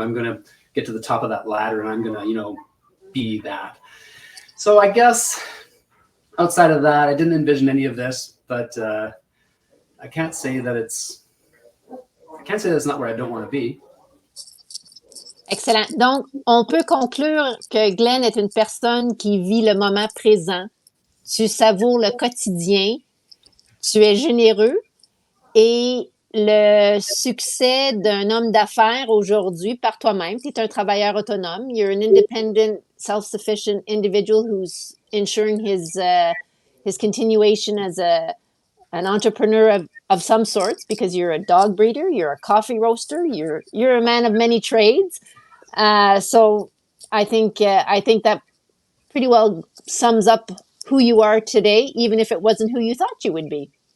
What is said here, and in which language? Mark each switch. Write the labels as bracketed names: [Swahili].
[English] I'm going to get to the top of that ladder and I'm going to, be that. So I guess outside of that, I didn't envision any of this, but I can't say that it's not where I don't want to be. Excellent. [French] Donc, on peut conclure que Glen est une personne qui vit le moment présent. Tu savoures le quotidien. Tu es généreux et le succès d'un homme d'affaires aujourd'hui par toi-même, tu es un travailleur autonome. [English] You're an independent, self-sufficient individual who's ensuring his continuation as an entrepreneur of some sorts because you're a dog breeder, you're a coffee roaster, you're a man of many trades. So I think that pretty well sums up who you are today, even if it wasn't who you thought you would be.